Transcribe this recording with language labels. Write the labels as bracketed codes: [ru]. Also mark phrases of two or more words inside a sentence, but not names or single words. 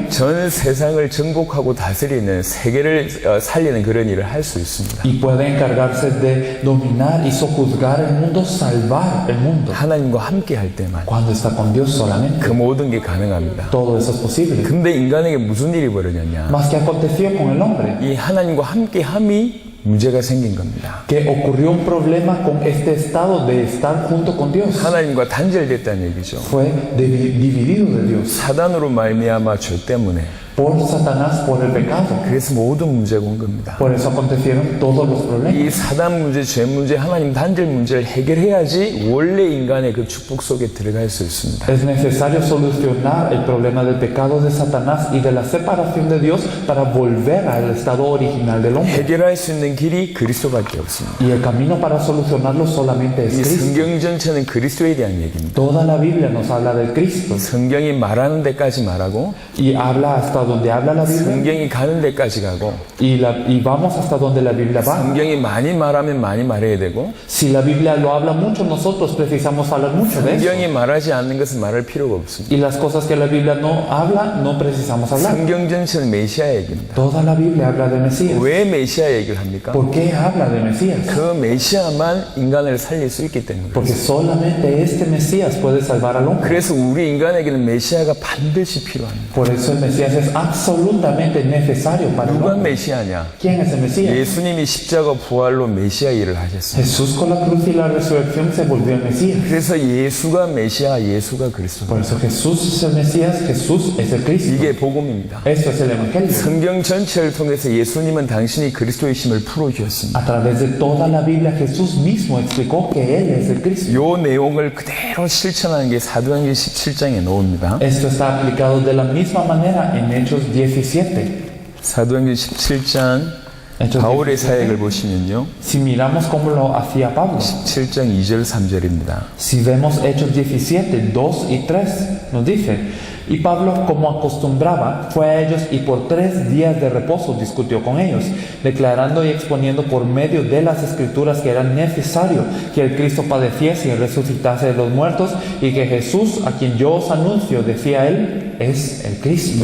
[ko] 전 세상을 정복하고 다스리는 세계를 살리는 그런 일을 할 수 있습니다. [es] Y puede encargarse de dominar y sojuzgar el mundo, salvar el mundo. [ko] 하나님과 함께 할 때만 [es] Cuando está con Dios solamente, [ko] 그 모든 게 가능합니다. [es] todo eso es posible. [ko] 근데 인간에게 무슨 일이 벌어졌냐? [es] Mas que aconteció con el hombre, [ko] 이 하나님과 함께 함이 문제가 생긴 겁니다. [es] que ocurrió un problema con este estado de estar junto con Dios. [ko] 하나님과 단절됐다는 얘기죠. [es] Fue dividido de Dios [ko] 사단으로 말미암아 죄 때문에 [es] por Satanás, por el pecado. [ko] 그래서 모든 문제가 온 겁니다. [es] Por eso acontecieron todos los problemas. [ko] 이 사단 문제, 죄 문제, 하나님 단절 문제를 해결해야지 원래 인간의 그 축복 속에 들어갈 수 있습니다. [es] Es necesario solucionar el problema del pecado de Satanás y de la separación de Dios para volver al estado original del hombre. [ko] 해결할 수 있는 길이 그리스도밖에 없습니다. [es] Y el camino para solucionarlo solamente es [ko] 이 [es] Cristo. [ko] 성경 전체는 그리스도에 대한 얘기입니다. [es] Toda la Biblia nos habla del Cristo [ko] 성경이 말하는 데까지 말하고 [es] y habla hasta donde habla la Biblia [ko] 성경이 가는 데까지 가고 [es] y vamos hasta donde la Biblia va. [ko] 성경이 많이 말하면 많이 말해야 되고 [es] Si la Biblia lo habla mucho, nosotros precisamos hablar mucho de eso. [ko] 성경이 말하지 않는 것은 말할 필요가 없습니다. [es] Y las cosas que la Biblia no habla, no precisamos hablar. [ko] 성경 전체는 메시아 얘기입니다. [es] Toda la Biblia habla de Mesías. [ko] 왜 메시아 얘기를 합니까? [es] ¿Por qué habla de Mesías? [ko] 그 메시아만 인간을 살릴 수 있기 때문에 [es] Porque solamente este Mesías puede salvar al hombre. [ko] 그래서 우리 인간에게는 메시아가 반드시 필요합니다. [es] Por eso el Mesías es absolutamente necesario para el [ko] 누가 [es] hombre. [ko] 메시아냐? [es] ¿Quién es el Mesías? [ko] 예수님이 십자가 부활로 메시아 일을 하셨습니다. [es] Jesús con la cruz y la resurrección se volvió el Mesías. [ko] 그래서 예수가 메시아, 예수가 그리스도. [es] Por eso Jesús es el Mesías, Jesús es el Cristo. [ko] 이게 복음입니다. [es] Esto es el Evangelio. [ko] 성경 전체를 통해서 예수님은 당신이 그리스도이심을 풀어주셨습니다. [es] A través de toda la Biblia, Jesús mismo explicó que Él es el Cristo. [ko] 이 내용을 그대로 실천하는 게 사도행전 17장에 나옵니다. [es] Esto está aplicado de la misma manera en Hechos 17. [ko] 사도행전 17장 [es] Hechos [ko] 바울의 [es] 17. [ko] 사역을 보시면요. [es] Si miramos cómo lo hacía Pablo, [ko] 17장 2절 3절입니다. [es] si vemos Hechos 17, 2 y 3, nos dice, y Pablo, como acostumbraba, fue a ellos y por 3 días de reposo discutió con ellos, declarando y exponiendo por medio de las Escrituras que era necesario que el Cristo padeciese y resucitase de los muertos, y que Jesús, a quien yo os anuncio, decía él, es el Cristo.